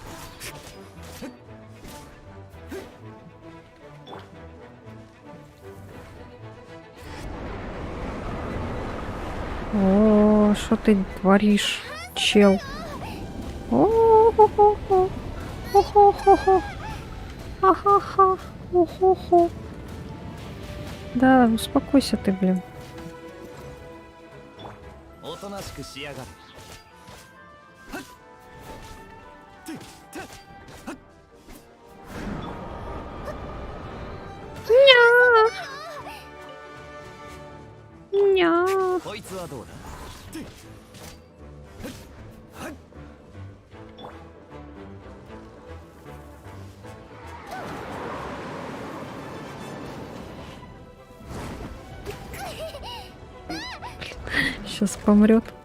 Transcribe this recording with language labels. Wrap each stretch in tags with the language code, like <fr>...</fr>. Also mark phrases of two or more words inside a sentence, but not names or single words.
<ru>О, что ты творишь, чел? О-хо-хо-хо. О-хо-хо-хо. Ха-ха-ха. О-хо-хо. Да, успокойся ты, блин.</ru> <ja>おとなしくしやがる Ня. こいつはどうだ</ja> <ru>Сейчас помрет.</ru>